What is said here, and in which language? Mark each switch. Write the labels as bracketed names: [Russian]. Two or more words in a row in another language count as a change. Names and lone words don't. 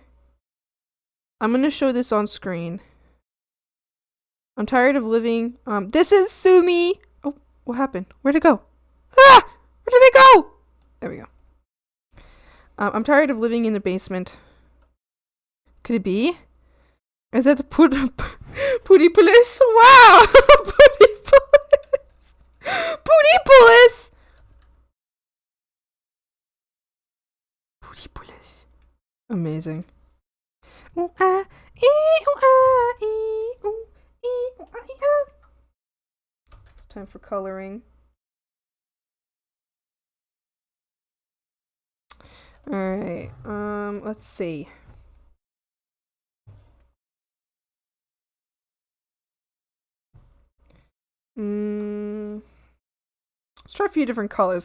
[English] I'm gonna show this on screen. I'm tired of living. This is Sumi. Oh, what happened? Where'd it go? Ah! Where did they go? There we go. I'm tired of living in the basement. Could it be? Is that the Pooty Police? Wow! Pooty Police! Pooty Police! Pooty Police. Amazing. Ooh, ah, ee, ooh, ah, ee, ooh, ee, ooh, ah, ee, ah. It's time for coloring. Alright, let's see. Let's try a few different colors.